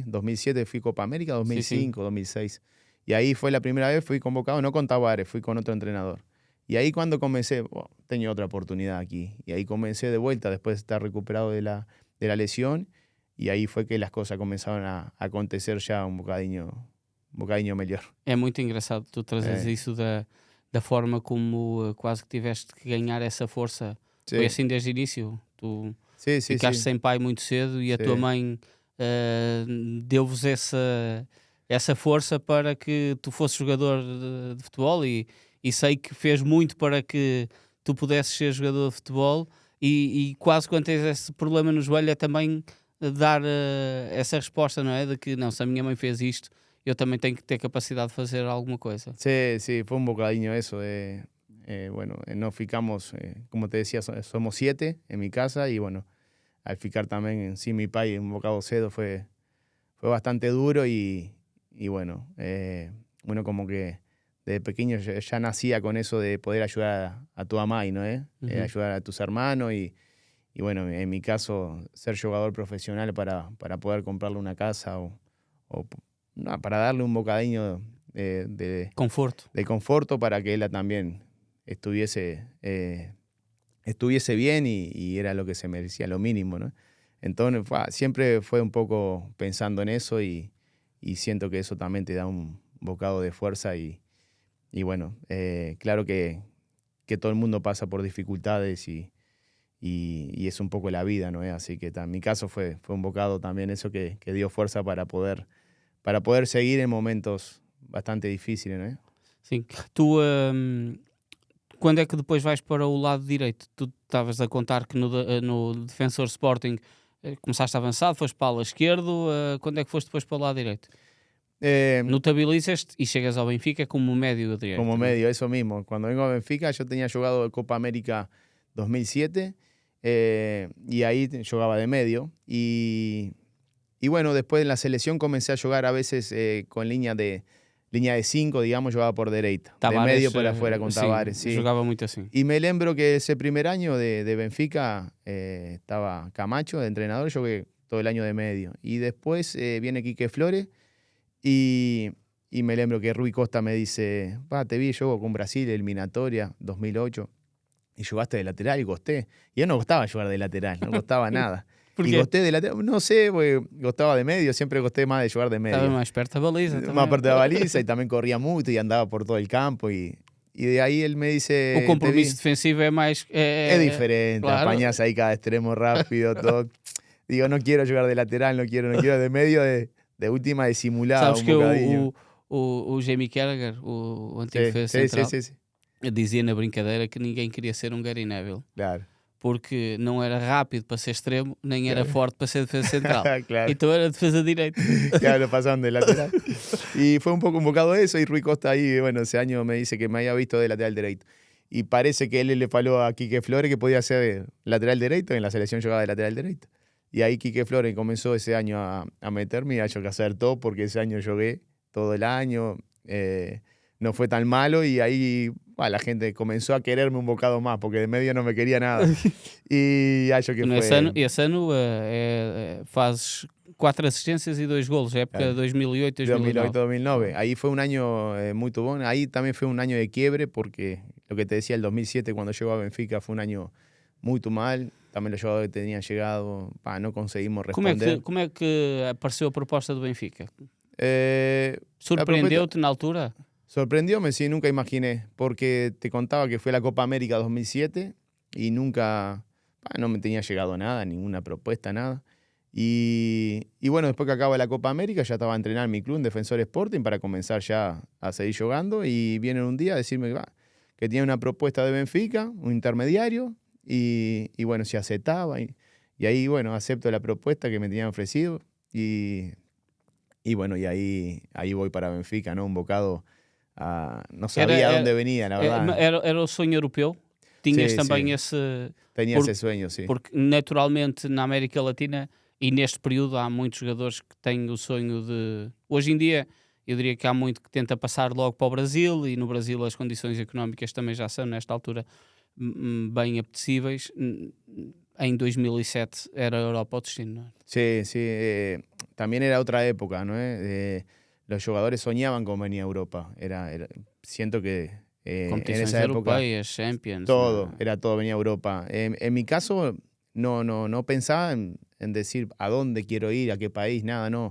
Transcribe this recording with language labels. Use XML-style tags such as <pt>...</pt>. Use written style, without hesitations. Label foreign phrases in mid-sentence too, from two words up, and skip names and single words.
<es>2007 fui Copa América, 2005, 2006. Y ahí fue la primera vez, fui convocado, no con Tavares, fui con otro entrenador. Y ahí cuando comencé, tenía otra oportunidad aquí. Y ahí comencé de vuelta, después de estar recuperado de la lesión. Y ahí fue que las cosas comenzaron a acontecer ya un</es> <pt>bocadinho melhor. É muito engraçado tu trazes isso da forma como quase que tiveste que ganhar essa força.</pt> <es>Sí.</es> <pt>Foi assim desde o início? Tu...</pt> <es>Sí,</es> <pt>ficaste sem pai muito cedo e a tua mãe deu-vos essa força para que tu fosses jogador de futebol e sei que fez muito para que tu pudesses ser jogador de futebol e quase quando tens esse problema no joelho é também dar essa resposta, não é? De que não, se a minha mãe fez isto, eu também tenho que ter capacidade de fazer alguma coisa.</pt> <es>Sí, fue un bocadinho eso. Bueno, nos ficamos, como te decía, somos 7 en mi casa y bueno, al ficar también sin mi pai un bocado cedo fue bastante duro y bueno, uno como que desde pequeño ya nacía con eso de poder ayudar a tu mamá, ¿no? Ayudar a tus hermanos y bueno, en mi caso, ser jugador profesional para poder comprarle una casa o para darle un</es> <pt>bocadinho de conforto</pt> <es>para que ella también estuviese bien y era lo que se merecía, lo mínimo, ¿no? Entonces siempre fue un poco pensando en eso y siento que eso también te da un bocado de fuerza y bueno, claro que todo el mundo pasa por dificultades y es un poco la vida, ¿no? Así que en mi caso fue un bocado también eso que dio fuerza para poder seguir en momentos bastante difíciles, ¿no?</es> <pt>Sim. Tu... quando é que depois vais para o lado direito? Tu estavas a contar que no Defensor Sporting começaste avançado, foste para o lado esquerdo. Quando é que foste depois para o lado direito? Notabilizas-te</pt> <es>y llegas</es> <pt>ao Benfica como medio direito.</pt> <es>Como medio, eso mismo. Cuando vengo a Benfica yo tenía jugado Copa América 2007 y ahí jugaba de medio. Y bueno, después en la selección comencé a jugar a veces con línea de 5, digamos, jugaba por dereita. Tavares, de medio por afuera con Tavares. Sí.</es> <pt>Jugaba muito assim.</pt> <es>Y me lembro que ese primer año de Benfica estaba Camacho de entrenador. Yo que todo el año de medio. Y después viene Quique Flores y me lembro que Rui Costa me dice, te vi yo con Brasil, eliminatoria, 2008, y jugaste de lateral y costé. Y a él no costaba jugar de lateral, no costaba nada. ¿Por Y qué? costé de lateral, no sé, porque costaba de medio, siempre costé más de jugar de medio.</es> <pt>Estava mais perto da baliza também.</pt> <es>Más parte de la baliza y también corría mucho y andaba por todo el campo. Y de ahí él me dice...</es> <pt>O compromisso defensivo é mais...</pt> <es>Es diferente, claro. apañás ahí cada extremo rápido, todo. Digo, no quiero jugar de lateral, no quiero de medio, de última de simulado,</es> <pt>Sabes</pt> <es>un</es> <pt>que</pt> <es>bocadinho.</es> <pt>o Jamie Carragher, o antigo</pt> <es>Sí,</es> <pt>defesa</pt> <es>sí,</es> <pt>central,</pt> <es>sí, sí,</es> <pt>dizia na brincadeira que ninguém queria ser um Gary Neville,</pt> <es>claro.</es> <pt>porque não era rápido para ser extremo, nem era forte para ser defesa central.</pt> <es>Claro.</es> <pt>Então era defesa direito.</pt> <es>Claro, pasaban de lateral. Y fue un poco invocado eso, y Rui Costa ahí, bueno, ese año me dice que me había visto de lateral derecho. Y parece que él le faló a Quique Flores que podía ser lateral derecho, en la selección jugaba de lateral derecho. Y ahí Quique Flores comenzó ese año a meterme y a yo que hacer todo, porque ese año jugué todo el año, no fue tan malo, y ahí la gente comenzó a quererme un bocado más, porque de medio no me quería nada. Y yo que fue...</es> <pt>Esse ano fazes 4 assistências e 2 golos, época 2008-2009. 2008-2009.</pt> <es>Ahí fue un año muy bueno. Ahí también fue un año de quiebre, porque lo que te decía, el 2007 cuando llegó a Benfica fue un año muy mal. También los jugadores que tenían llegado, no conseguimos responder.</es> <pt>Como é que apareceu a proposta do Benfica?</pt> <es>La</es> <pt>Surpreendeu-te na altura?</pt> <es>Sorprendióme, sí, nunca imaginé, porque te contaba que fue la Copa América 2007 y nunca, no me tenía llegado nada, ninguna propuesta, nada. Y bueno, después que acaba la Copa América ya estaba a entrenar en mi club, en Defensor Sporting, para comenzar ya a seguir jugando, y vienen un día a decirme que tenía una propuesta de Benfica, un intermediario, y bueno, se aceptaba, y ahí, bueno, acepto la propuesta que me tenían ofrecido, y bueno, y ahí voy para Benfica, ¿no? Un bocado... no sabía dónde venía, la verdad.</es> <pt>Era o sonho europeu? Tinhas também esse... Tenía ese sueño, sí. Porque naturalmente na América Latina e neste período há muitos jogadores que têm o sonho de... Hoje em dia eu diria que há muito que tenta passar logo para o Brasil, e no Brasil as condições económicas também já são nesta altura bem apetecíveis. Em 2007 era a Europa o destino, ¿no?</pt> <es>Sí, sí. También era otra época, ¿no? Los jugadores soñaban con venir a Europa. Siento que en esa época... europeas, Champions... Todo, era todo, venía a Europa. En mi caso, no pensaba en decir a dónde quiero ir, a qué país, nada, no.</es>